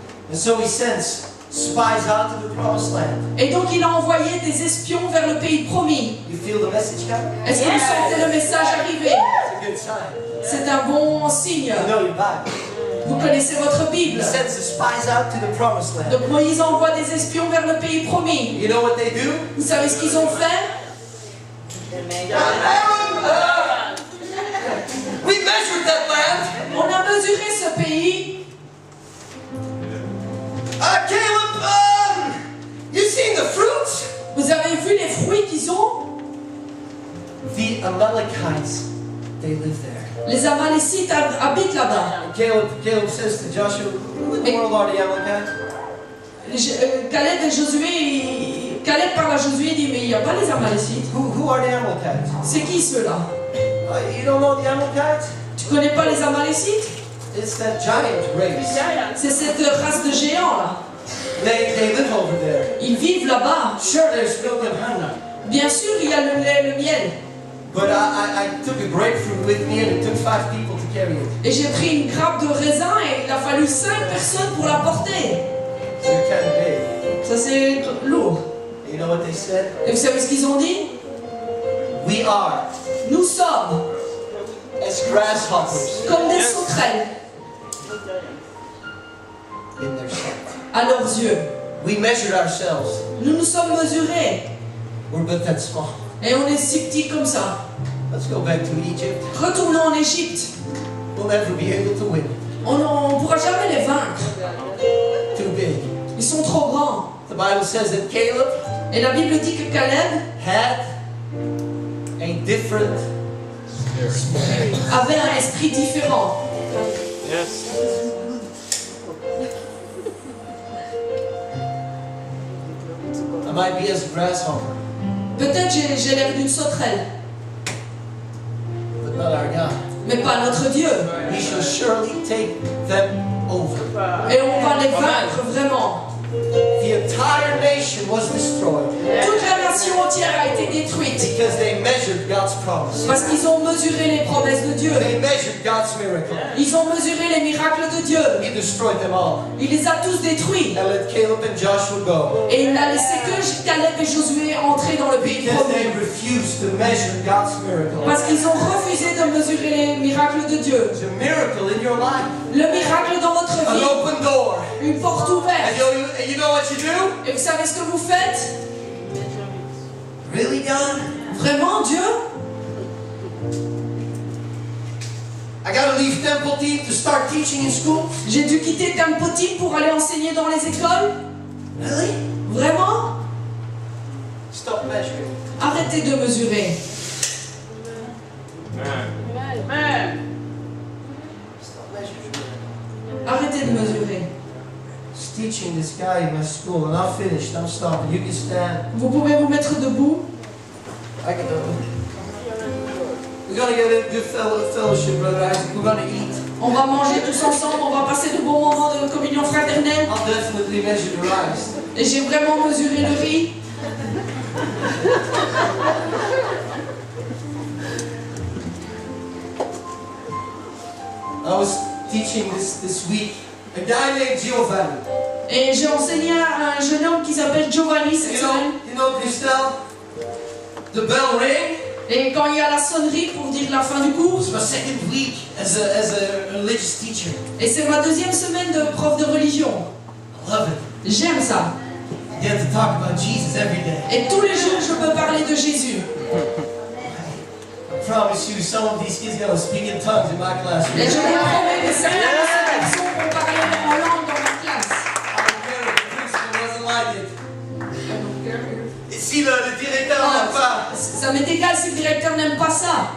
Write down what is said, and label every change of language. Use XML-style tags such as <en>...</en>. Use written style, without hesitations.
<en>And so he sends spies out to the promised land.</en> <fr>Et donc il a envoyé des espions vers le pays promis.</fr> <en>You feel the message coming?</en> <fr>Est-ce que vous sentez le message arriver?</fr> <en>It's a good sign.</en> <fr>C'est un bon signe.</fr> <en>You know your Bible.</en> <fr>Vous connaissez votre Bible.</fr> <en>He sends the spies out to the promised land.</en> <fr>Donc Moïse envoie des espions vers le pays promis.</fr> <en>You know what they do?</en> <fr>Vous savez ce qu'ils ont fait?</fr> <en>We measured that land.</en> <fr>On a mesuré ce pays.</fr> <en>Caleb, you seen the fruits?</en> <fr>Vous avez vu les fruits qu'ils ont?</fr> <en>The Amalekites, they live there.</en> <fr>Les Amalécites habitent là-bas.</fr> <en>Caleb says to Joshua, who in the world are the Amalekites?</en> <fr>Caleb parle à Josué et dit, mais il n'y a pas les Amalécites.</fr> <en>Who are the Amalekites?</en> <fr>C'est qui ceux-là?</fr> <en>You don't know the Amalekites?</en> <fr>Tu connais pas les Amalécites?</fr> <en>It's that giant race.</en> <fr>C'est cette race de géants là.</fr> <en>They live over there.</en> <fr>Ils vivent là-bas.</fr> <en>Sure, there's milk and honey.</en> <fr>Bien sûr, il y a le lait, le miel.</fr> <en>But I took a grapefruit with me and it took 5 people to carry it.</en> <fr>Et j'ai pris une grappe de raisin et il a fallu 5 personnes pour la porter.</fr> <en>So they're kind of big.</en> <fr>Ça c'est lourd.</fr> <en>You know what they said?</en> <fr>Et vous savez ce qu'ils ont dit?</fr> <en>We are</en> <fr>Nous sommes</fr> <en>as grasshoppers</en> <fr>comme des sauterelles</fr> <en>in their sight.</en> <fr>à leurs yeux.</fr> <en>We measured ourselves.</en> <fr>Nous nous sommes mesurés.</fr> <en>We're but that small.</en> <fr>Et on est si petits comme ça.</fr> <en>Let's go back to Egypt.</en> <fr>Retournons en Égypte.</fr> <en>We'll never be able to win.</en> <fr>On ne pourra jamais les vaincre.</fr> <en>Too big.</en> <fr>Ils sont trop grands.</fr> <en>The Bible says that Caleb</en> <fr>Et la Bible dit que Caleb</fr> <en>had a different</en> <fr>avait un esprit différent.</fr> <en>Yes. I might be as a grasshopper,</en> <fr>Peut-être j'ai l'air d'une sauterelle,</fr> <en>but not our God.</en> <fr>mais pas notre Dieu.</fr> <en>We shall surely take them over.</en> <fr>Et on va les vaincre vraiment.</fr> <en>The entire nation was destroyed</en> <fr>Toute la nation entière a été détruite</fr> <en>because they measured God's promise.</en> <fr>parce qu'ils ont mesuré les promesses de Dieu.</fr> <en>They measured God's miracle.</en> <fr>Ils ont mesuré les miracles de Dieu.</fr> <en>He destroyed them all</en> <fr>Il les a tous détruits.</fr> <en>and let Caleb and Joshua go</en> <fr>Et il n'a laissé que Caleb et Josué entrer dans le pays</fr> <en>because they</en> <fr>promis.</fr> <en>refused to measure God's miracle.</en> <fr>Parce qu'ils ont refusé de mesurer les miracles de Dieu.</fr> <en>It's a miracle in your life.</en> <fr>Le miracle dans votre</fr> <en>An</en> <fr>vie.</fr> <en>open door.</en> <fr>Une porte</fr> <en>And</en> <fr>ouverte.</fr> <en>you know what you do?</en> <fr>Et vous savez ce que vous faites?</fr> <en>Really, God?</en> <fr>Vraiment, Dieu?</fr> <en>I gotta leave Temple Team to start teaching in school?</en> <fr>J'ai dû quitter Temple Team pour aller enseigner dans les écoles?</fr> <en>Really?</en> <fr>Vraiment?</fr> <en>Stop measuring.</en> <fr>Arrêtez de mesurer.</fr> <en>Stop measuring.</en> <fr>Arrêtez de mesurer.</fr> <en>Just teaching this guy in my school, and I'm finished. I'm stopping. You can stand.</en> <fr>Vous pouvez vous mettre debout.</fr> <en>I can do it. We're gonna get a good fellowship, Brother Isaac. We're gonna eat.</en> <fr>On va manger tous ensemble, on va passer de bons moments de communion fraternelle.</fr> <en>I'll definitely measure the rice.</en> <fr>Et j'ai vraiment mesuré le riz.</fr> <en>I was teaching this week a guy named Giovanni.</en> <fr>Et j'ai enseigné à un jeune homme qui s'appelle Giovanni cette semaine.</fr> <en>You know, Christelle, the bell rang.</en> <fr>Et quand il y a la sonnerie pour dire la fin du cours,</fr> <en>It's my second week as a religious teacher.</en> <fr>et c'est ma deuxième semaine de prof de religion.</fr> <en>I love it.</en> <fr>J'aime ça.</fr> <en>I get to talk about Jesus every day.</en> <fr>Et tous les jours, je peux parler de Jésus.</fr> <en>I promise you, some of these kids gonna speak in tongues in my classroom.</en> <fr>Et je vous promets que certains de ces garçons vont parler en langue dans ma classe.</fr> <en>I don't care if the principal doesn't like it.</en> <fr>Et si le directeur n'aime pas, Ça m'est égal si le directeur n'aime pas ça.</fr>